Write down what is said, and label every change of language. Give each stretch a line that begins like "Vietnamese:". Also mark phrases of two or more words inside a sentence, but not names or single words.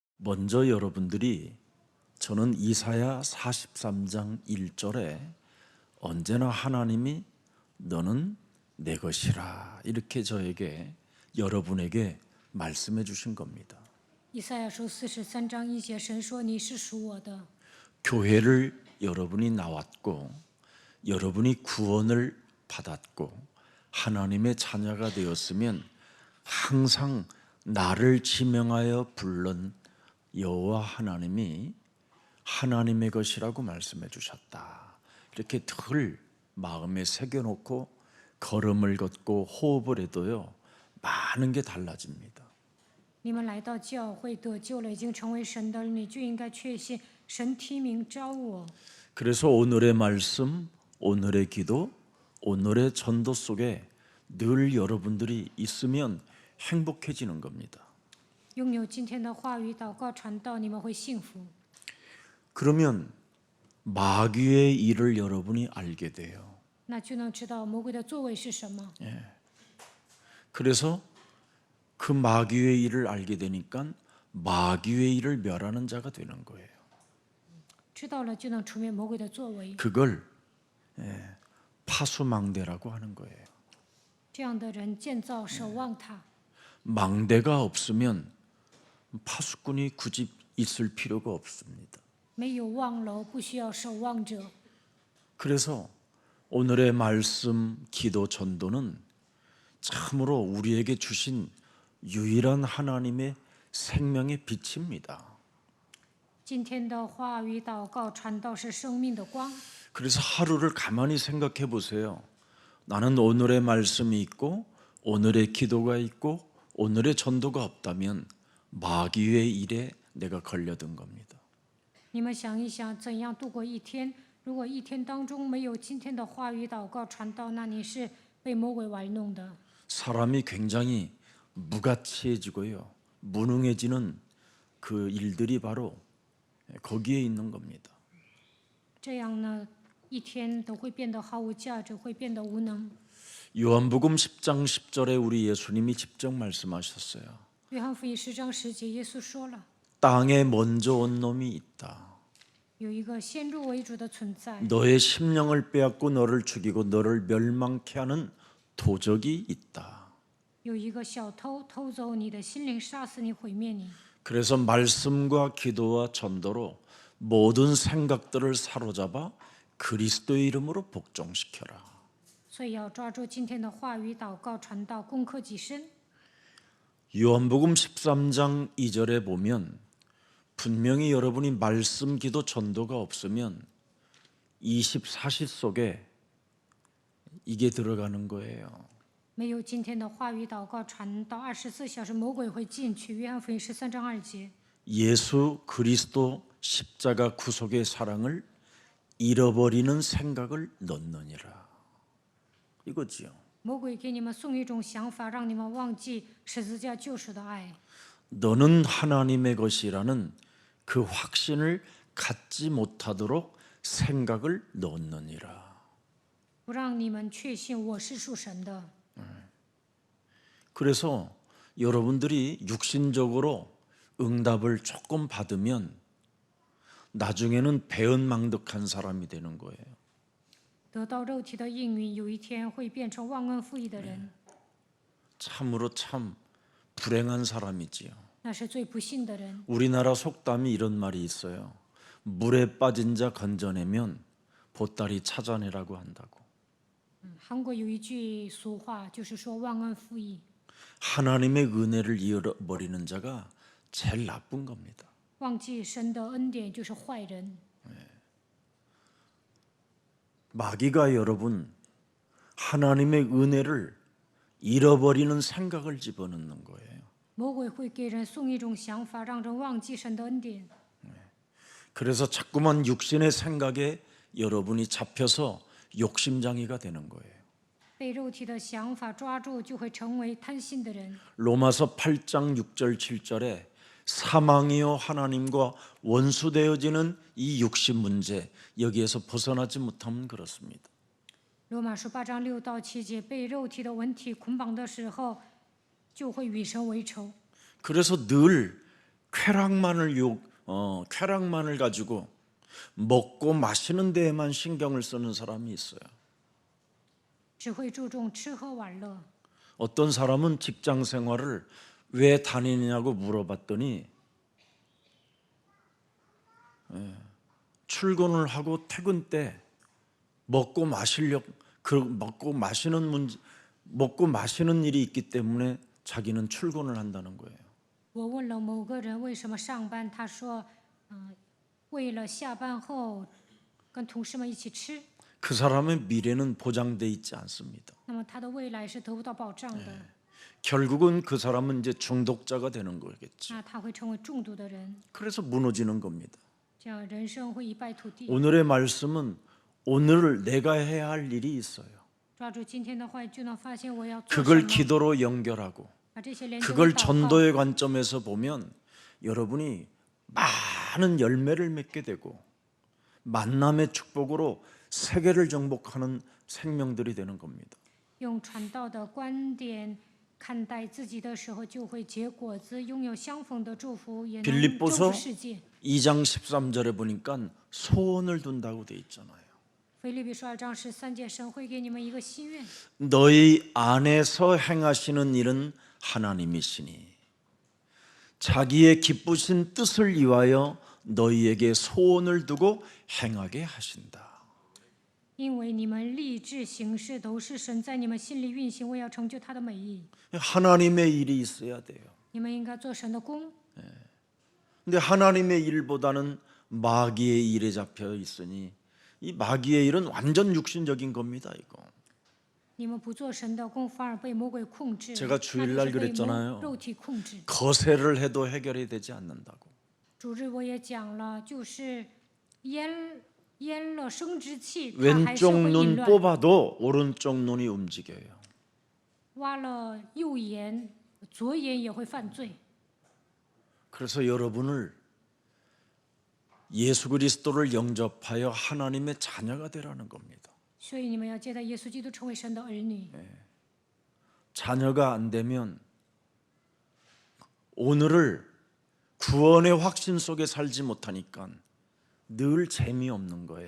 Korean: 먼저 여러분들이 저는 이사야 43장 1절에 언제나 하나님이 너는 내 것이라 이렇게 저에게 여러분에게 말씀해 주신 겁니다.
Chinese: 以赛亚书43章1节，神说：“你是属我的。”
Korean: 교회를 여러분이 나왔고 여러분이 구원을 받았고 하나님의 자녀가 되었으면 항상 나를 지명하여 불른 여호와 하나님이 하나님의 것이라고 말씀해 주셨다. 이렇게 늘 마음에 새겨놓고 걸음을 걷고 호흡을 해도요 많은 게 달라집니다.
Chinese: 你们来到教会得救了，已经成为神的儿女，就应该确信神提名召我。
Korean: 그래서 오늘의 말씀, 오늘의 기도, 오늘의 전도 속에 늘 여러분들이 있으면 행복해지는 겁니다.
Chinese: 拥有今天的话语、祷告、传道，你们会幸福。
Korean: 그러면 마귀의 일을 여러분이 알게 돼요.
Chinese: 那就能知道魔鬼的作为是什么。
Korean: 그래서 그 마귀의 일을 알게 되니까 마귀의 일을 멸하는 자가 되는 거예요.
Chinese: 知道了就能除灭魔鬼的作为。
Korean: 그걸 파수망대라고 하는 거예요.
Chinese: 这样的人建造守望塔，
Korean: 망대가 없으면 파수꾼이 굳이 있을 필요가 없습니다.
Chinese: 没有望楼，不需要守望者。
Korean: 그래서 오늘의 말씀, 기도, 전도는 참으로 우리에게 주신 유일한 하나님의 생명의 빛입니다.
Chinese: 今天的话语、祷告、传道是生命的光。
Korean: 그래서 하루를 가만히 생각해 보세요. 나는 오늘의 말씀이 있고 오늘의 기도가 있고 오늘의 전도가 없다면 마귀의 일에 내가 걸려든 겁니다.
Chinese: 你们想一想，怎样度过一天？如果一天当中没有今天的话语、祷告、传道，那你是被魔鬼玩弄的。
Korean: 사람이 굉장히 무가치해지고요. 무능해지는 그 일들이 바로 거기에 있는 겁니다.
Chinese: 这样呢，一天都会变得毫无价值，会变得无能。
Korean: 요한복음 10장 10절에 우리 예수님이 직접 말씀하셨어요.
Chinese: 约翰福音10章10节，耶稣说了，
Korean: 땅에 먼저 온 놈이 있다.
Chinese: 有一个先入为主的存在，
Korean: 너의 심령을 빼앗고 너를 죽이고 너를 멸망케 하는 도적이 있다.
Chinese: 有一个小偷偷走你的心灵，杀死你，毁灭你。
Korean: 그래서 말씀과 기도와 전도로 모든 생각들을 사로잡아 그리스도의 이름으로 복종시켜라.
Chinese: 所以要抓住今天的话语、祷告、传道，攻克己身。
Korean: 요한복음 13장 2절에 보면 분명히 여러분이 말씀, 기도, 전도가 없으면 24시 속에 이게 들어가는 거예요.
Chinese: 没有今天的话语、祷告、传道，24小时魔鬼会进去。约翰福音13章2节，
Korean: 예수 그리스도 십자가 구속의 사랑을 잃어버리는 생각을 넣느니라. 이거지요.
Chinese: 魔鬼给你们送一种想法，让你们忘记十字架救赎的爱。
Korean: 너는 하나님의 것이라는 그 확신을 갖지 못하도록 생각을 넣느니라.
Chinese: 不让你们确信我是属神的。
Korean: 그래서 여러분들이 육신적으로 응답을 조금 받으면 나중에는 배은망덕한 사람이 되는 거예요.
Chinese: 得到肉体的应允，有一天会变成忘恩负义的人，
Korean: 참으로 참 불행한 사람이지요.
Chinese: 那是最不幸的人。
Korean: 우리나라 속담이 이런 말이 있어요. 물에 빠진 자 건져내면 보따리 찾아내라고 한다고.
Chinese: 韩国有一句俗话，就是说忘恩负义。
Korean: 하나님의 은혜를 잃어버리는 자가 제일 나쁜 겁니다.
Chinese: 忘记神的恩典就是坏人。
Korean: 마귀가 여러분 하나님의 은혜를 잃어버리는 생각을 집어넣는 거예요.
Chinese: 魔鬼会给人送一种想法，让人忘记神的恩典。
Korean: 그래서 자꾸만 육신의 생각에 여러분이 잡혀서 욕심장애가 되는 거예요.
Chinese: 被肉体的想法抓住，就会成为贪心的人。
Korean: 로마서 8장 6절 7절에 사망이요 하나님과 원수되어지는 이 육신 문제 여기에서 벗어나지 못하면 그렇습니다.
Chinese: 罗马书8章6到7节，被肉体的文体捆绑的时候，就会与神为仇。
Korean: 그래서 늘 쾌락만을 가지고 먹고 마시는 데에만 신경을 쓰는 사람이 있어요.
Chinese: 只会注重吃喝玩乐。
Korean: 어떤 사람은 직장 생활을 왜 다니느냐고 물어봤더니 출근을 하고 퇴근 때 먹고 마시는 일이 있기 때문에 자기는 출근을 한다는 거예요.
Chinese: 我问了某个人为什么上班，他说，为了下班后跟同事们一起吃。
Korean: 그 사람의 미래는 보장돼 있지 않습니다.
Chinese: 那么他的未来是得不到保障的，
Korean: 결국은 그 사람은 이제 중독자가 되는 거겠죠.
Chinese: 那他会成为中毒的人，
Korean: 그래서 무너지는 겁니다.
Chinese: 这样人生会一败涂地。
Korean: 오늘의 말씀은 오늘 내가 해야 할 일이 있어요.
Chinese: 抓住今天的话语，就能发现我要做什
Korean: 그걸
Chinese: 么，
Korean: 기도로 연결하고
Chinese: 把这些连接为
Korean: 그걸
Chinese: 祷告。
Korean: 전도의 관점에서 보면 여러분이 많은 열매를 맺게 되고 만남의 축복으로 세계를 정복하는 생명들이 되는 겁니다.
Chinese: 用传道的观点看待自己的时候，就会结果子，拥有相逢的祝福，也能征
Korean: 빌립보서
Chinese: 服世界。
Korean: 2장 13절에 보니까 소원을 둔다고 돼 있잖아요.
Chinese: 腓立比书2章13节，神会给你们一个心愿，
Korean: 너희 안에서 행하시는 일은 하나님이시니 자기의 기쁘신 뜻을 위하여 너희에게 소원을 두고 행하게 하신다.
Chinese: 因为你们立志行事都是神在你们心里运行，为要成就他的美意。
Korean: 하나님의 일이 있어야 돼요.
Chinese: 你们应该做神的工，
Korean: 근데 하나님의 일보다는 마귀의 일에 잡혀 있으니 이 마귀의 일은 완전 육신적인 겁니다. 이거.
Chinese: 你们不做神的工，反而被魔鬼控制，
Korean: 제가
Chinese: 那
Korean: 주일날
Chinese: 就是被
Korean: 그랬잖아요.
Chinese: 肉体控制。
Korean: 거세를 해도 해결이 되지 않는다고.
Chinese: 主日我也讲了，就是淹了生殖器，它还是
Korean: 왼쪽
Chinese: 会淫
Korean: 눈
Chinese: 乱；
Korean: 뽑아도 오른쪽 눈이 움직여요.
Chinese: 挖了右眼，左眼也会犯罪。
Korean: 그래서 여러분을 예수 그리스도를 영접하여 하나님의 자녀가 되라는 겁니다.
Chinese: 所以你们要接待耶稣基督，成为神的儿女。
Korean: 자녀가 안 되면 오늘을 구원의 확신 속에 살지 못하니까 늘 재미없는 거예요.